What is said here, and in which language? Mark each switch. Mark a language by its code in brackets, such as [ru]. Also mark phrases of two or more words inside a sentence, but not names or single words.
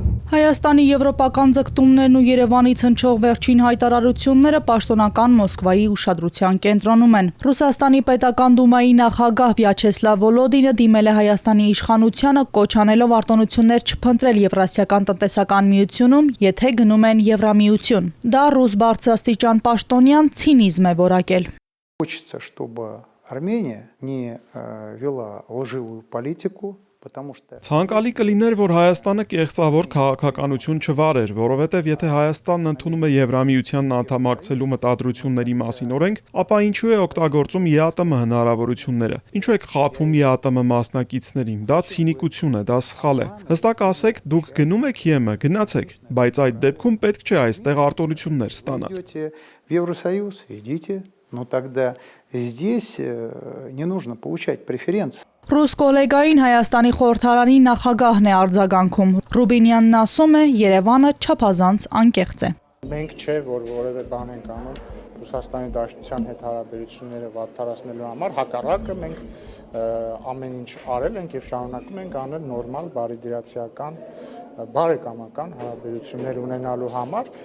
[hy] Հայաստանի եվրոպական ձգտումներն ու Երևանից հնչող վերջին հայտարարությունները պաշտոնական Մոսկվայի ուշադրության կենտրոնում են։ Ռուսաստանի պետական դումայի նախագահ Վյաչեսլավ Վոլոդինը դիմել է Հայաստանի իշխանությանը կոչ անելով արտոնություններ չփնտրել Եվրասիական տնտեսական միությունում, եթե գնում են Եվրամիություն։ Դա ռուս բարձրաստիճան պաշտոնյան ցինիզմ է որակել։ [ru] Хочется, чтобы Армения не вела лживую политику. [hy] Ցանկալի կլիներ, որ Հայաստանը կեղծավոր քաղաքականություն չվարեր, որովհետև եթե Հայաստանն ընդունում է Եվրամիությանն անդամակցելու մտադրությունների մասին օրենք, ապա ինչու է օգտագործում ԵԱՏՄ հնարավորությունները։ Ինչու է խաբում ԵԱՏՄ մասնակիցներին։ Դա ցինիկություն է, դա սխալ է։ Հստակ ասեք, դուք գնում եք ԵՄ, գնացեք, բայց այդ դեպքում պետք չէ այստեղ արտոնություններ ստանալ։ [ru] В Евросоюз идите, но тогда здесь не нужно получать преференции. [hy] Ռուս կոլեգային Հայաստանի խորհրդարանի նախագահն է արձագանքում։ Ռուբինյանն ասում է, Երևանը չափազանց անկեղծ է։ Մենք չէ, որ որևէ բան ենք անում Ռուսաստանի Դաշնության հետ հարաբերությունները վատթարացնելու համար, հակառակը մենք ամեն ինչ արել ենք եւ շարունակում ենք անել նորմալ բարիդրացիական բարեկամական հարաբերություններ ունենալու համար։